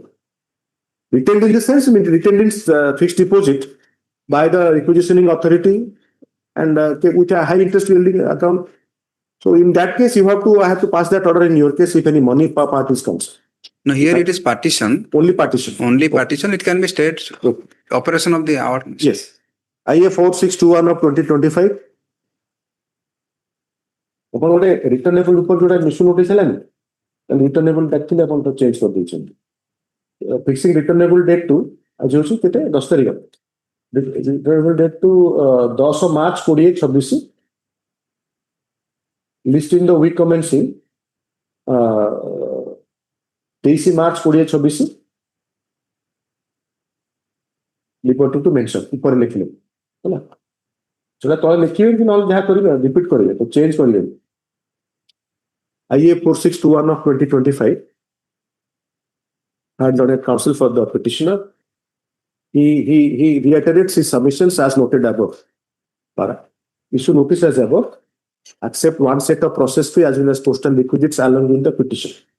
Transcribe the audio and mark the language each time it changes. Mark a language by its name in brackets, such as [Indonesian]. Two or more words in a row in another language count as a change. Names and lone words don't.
[English] Retained in the sense, retained in fixed deposit by the requisitioning authority and with a high interest yielding account. So in that case, I have to pass that order in your case if any money parties comes. No, here it is partition. Only partition. Only partition. It can be state operation of the award. Yes. IA 4621 of 2025. [Odia] ଆପଣ ଗୋଟେ ରିଟର୍ନେବଲ ଉପରେ ଯୋଉଟା ମିସୁ ନୋଟିସ୍ ହେଲାନି ରିଟର୍ନେବଲ ଡାକିଥିଲେ ଆପଣ ତ ଚେଞ୍ଜ କରିଦେଇଛନ୍ତି [English] fixing returnable date to [Odia] ଆଜି ହେଉଛି କେତେ 10 ତାରିଖ [English] returnable date to [Odia] 10 ମାର୍ଚ୍ଚ 2026 [English] list in the week commencing [Odia] 23 ମାର୍ଚ୍ଚ 2026 [English] liberty to mention [Odia] ଉପରେ ଲେଖିଲେ ହେଲା ସେଟା ତଳେ ଲେଖିବେ କି ନହେଲେ ଯାହା କରିବେ ରିପିଟ୍ କରିବେ ତ ଚେଞ୍ଜ କରିବେ [English] IA 4621 of 2025 had ordered counsel for the petitioner. He reiterates his submissions as noted above. Para. Issue notice as above. Accept one set of process fee as well as postal requisites along with the petition.